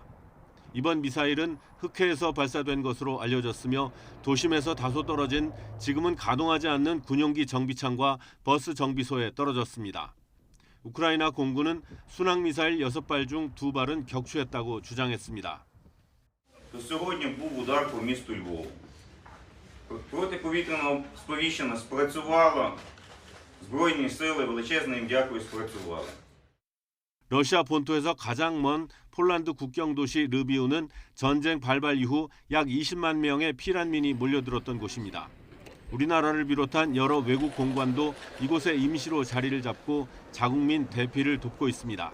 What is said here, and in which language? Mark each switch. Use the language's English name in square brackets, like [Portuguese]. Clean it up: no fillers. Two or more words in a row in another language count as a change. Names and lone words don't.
[Korean] 이번 미사일은 흑해에서 발사된 것으로 알려졌으며 도심에서 다소 떨어진 지금은 가동하지 않는 군용기 정비창과 버스 정비소에 떨어졌습니다. 우크라이나 공군은 순항미사일 6발 중 2발은 격추했다고 주장했습니다. [Ukrainian] Сьогодні був удар по місту Львову. Протиповітряне сповіщення спрацювало. Збройні сили, величезне їм дякую, спрацювали. [Korean] 러시아 본토에서 가장 먼 폴란드 국경 도시 르비우는 전쟁 발발 이후 약 20만 명의 피난민이 몰려들었던 곳입니다. 우리나라를 비롯한 여러 외국 공관도 이곳에 임시로 자리를 잡고 자국민 대피를 돕고 있습니다.